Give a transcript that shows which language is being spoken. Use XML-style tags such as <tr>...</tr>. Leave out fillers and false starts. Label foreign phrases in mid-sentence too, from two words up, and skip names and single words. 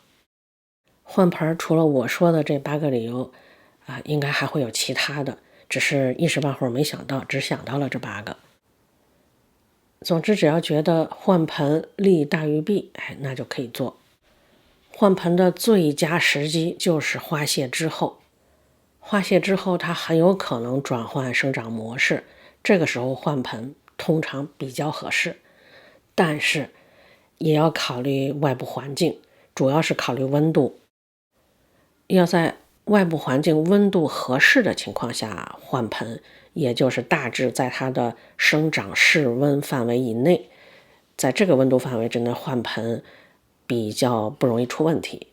<zh>换盆除了我说的这8个理由应该还会有其他的，只是一时半会儿没想到，只想到了这8个。总之，只要觉得换盆利大于弊，那就可以做。换盆的最佳时机就是花谢之后。花谢之後，它很有可能轉換生長模式，這個時候換盆通常比較合適。但是也要考慮外部環境，主要是考慮溫度。要在外部環境溫度合適的情況下換盆，也就是大致在它的生長室溫範圍以內，在這個溫度範圍之內換盆比較不容易出問題。</zh>